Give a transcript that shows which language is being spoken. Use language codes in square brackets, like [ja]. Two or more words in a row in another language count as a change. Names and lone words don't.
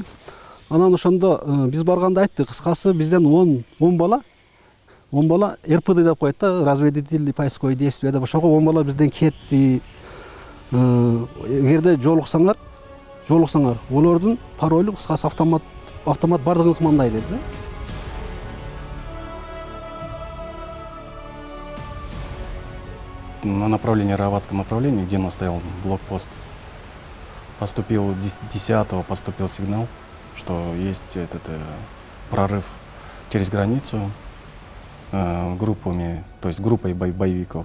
[ky] Анан ошондо биз барганда айтты, кыскасы бизден 10 бала РПД деп коет да, [ru] разведительный поисковый действие [ky] деп. Ошого 10 бала бизден кетти. Эгерде жолуксаңар, олордун паролу кыскасы автомат бардыгын кымандай деди да. [ru] На направлении Раватском направлении, где у нас стоял блокпост, поступил 10-го поступил сигнал, что есть прорыв через границу группами, то есть группой боевиков.